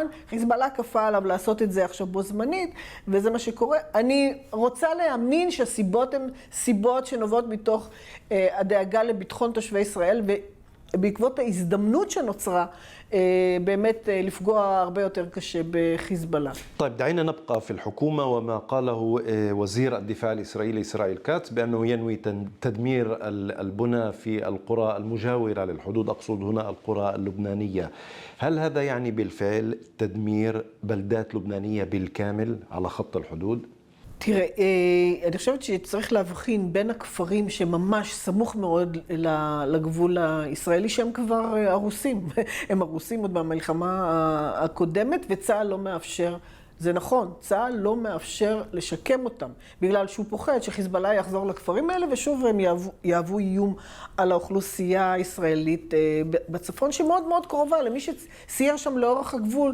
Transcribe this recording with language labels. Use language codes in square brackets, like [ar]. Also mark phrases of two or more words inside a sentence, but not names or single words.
[he] חיזבאללה כפה עליו לעשות את זה עכשיו בו זמנית, וזה מה שקורה. אני רוצה להאמין שהסיבות הן סיבות שנובעות מתוך הדאגה לביטחון תושבי ישראל, ובעקבות ההזדמנות שנוצרה באמת לפגוע הרבה יותר קשה בחיזבאללה. [ar] طيب دعينا نبقى في الحكومة وما قاله وزير الدفاع الإسرائيلي إسرائيل كاتس بأنه ينوي تدمير البنى في القرى المجاورة للحدود، أقصد هنا القرى اللبنانية. هل هذا يعني بالفعل تدمير بلدات لبنانية بالكامل على خط الحدود؟ [he] תראה, אני חושבת שצריך להבחין בין הכפרים שממש סמוך מאוד לגבול הישראלי, שהם כבר הרוסים. הם הרוסים עוד במלחמה הקודמת, וצה"ל לא מאפשר, זה נכון, צה"ל לא מאפשר לשקם אותם, בגלל שהוא פוחד שחיזבאללה יחזור לכפרים האלה, ושוב הם יהוו איום על האוכלוסייה הישראלית בצפון, שמאוד מאוד קרובה למי שסייר שם לאורך הגבול.